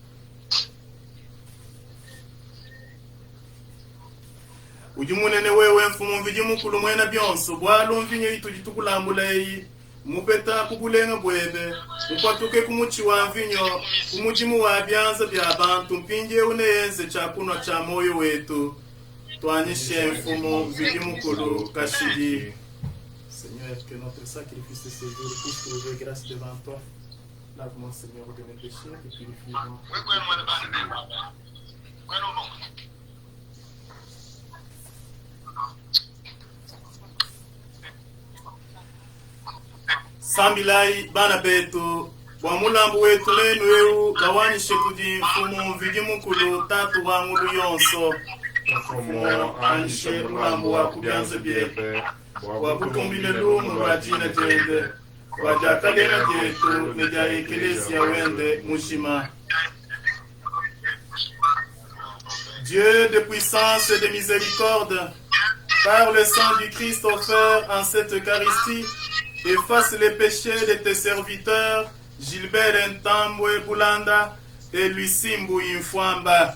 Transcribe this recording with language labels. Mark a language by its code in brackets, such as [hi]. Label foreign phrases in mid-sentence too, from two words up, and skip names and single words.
[lua] Ujimunene wewe mfumo mvijimukulu mwena byonso bwalu mvinyo itu jitukulambula eyi mupeta kubulenga bwebe upatuke kumuchi wa mvinyo kumujimu wa byanza bya bantu mpinje uneyenze chakunwa cha moyo wetu twanishe mfumo mvijimukulu kashidi. [fr] Seigneur, que notre sacrifice de ce jour puisse trouver grâce devant toi. Lave-moi, Seigneur, de mes péchés et purifie-moi. [lua] Sambilai bana betu wa mulambu wetu lenu eu gawanishe kuji mfumo mvijimukulu tatu wa ngulu yonso mfumo anishe mulambu wa kubyanze byepe wa kutumbile lumu wa jina jende wa jakalena jetu neja ekelesi ya wende mushima. [fr] Dieu de puissance et de miséricorde, par le sang du Christ offert en cette Eucharistie, efface les péchés de tes serviteurs Gilbert Ntambwe Boulanda et Lusimbu Infwamba.